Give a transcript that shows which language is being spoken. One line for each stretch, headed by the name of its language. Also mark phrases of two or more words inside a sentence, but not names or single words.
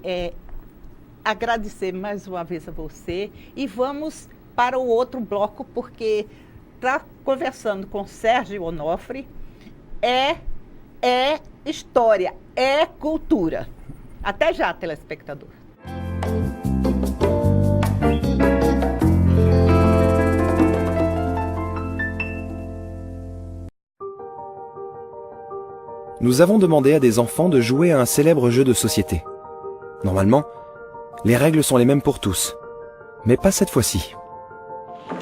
Portuguese: agradecer mais uma vez a você e vamos para o outro bloco, porque está conversando com Sérgio Onofre, é história, é cultura. Até já, telespectador.
French: Nous avons demandé à des enfants de jouer à un célèbre jeu de société. Normalement, les règles sont les mêmes pour tous, mais pas cette fois-ci.